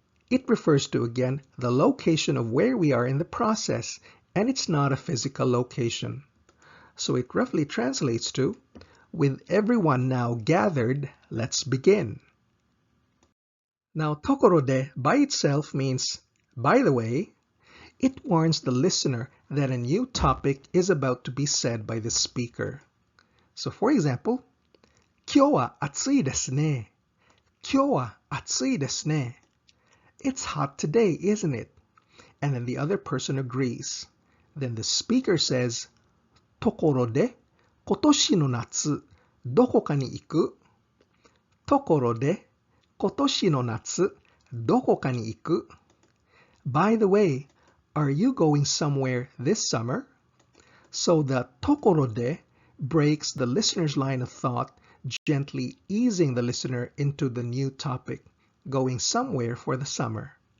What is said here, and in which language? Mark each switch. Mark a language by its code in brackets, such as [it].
[en] It refers to, again, the location of where we are in the process, and it's not a physical location. So it roughly translates to, with everyone now gathered, let's begin. Now, tokoro de by itself means by the way. It warns the listener that a new topic is about to be said by the speaker. So for example, [ja] 今日は暑いですね. 今日は暑いですね. [en] It's hot today, isn't it? And then the other person agrees. Then the speaker says, [ja] ところで今年の夏どこかに行く? ところで今年の夏どこかに行く? [en] By the way, are you going somewhere this summer? So the ところで breaks the listener's line of thought, gently easing the listener into the new topic, going somewhere for the summer.